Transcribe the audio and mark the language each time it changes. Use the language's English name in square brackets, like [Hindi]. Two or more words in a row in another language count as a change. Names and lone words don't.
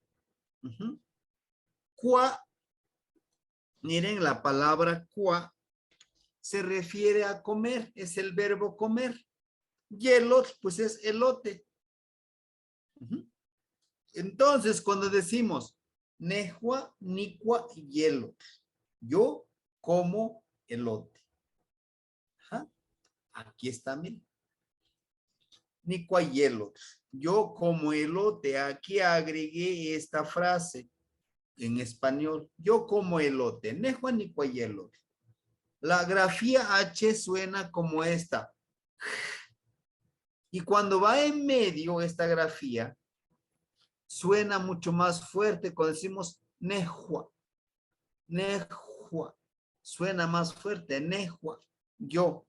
[Spanish] Qua, miren, la palabra qua se refiere a comer, es el verbo comer. Yelot, pues es elote. Entonces, cuando decimos [Nahuatl languages] nejua, nicua, yelot, [Spanish] yo como elote. Ajá. Aquí está, miren. [Nahuatl languages] Nicua yelot. [Spanish] Yo como elote. Aquí agregué esta frase en español. Yo como elote. [Nahuatl languages] Nejua, nicua yelot. [Spanish] La grafía H suena como esta. Y cuando va en medio esta grafía, suena mucho más fuerte cuando decimos nejua. Nejua. Suena más fuerte. Nejua. Yo.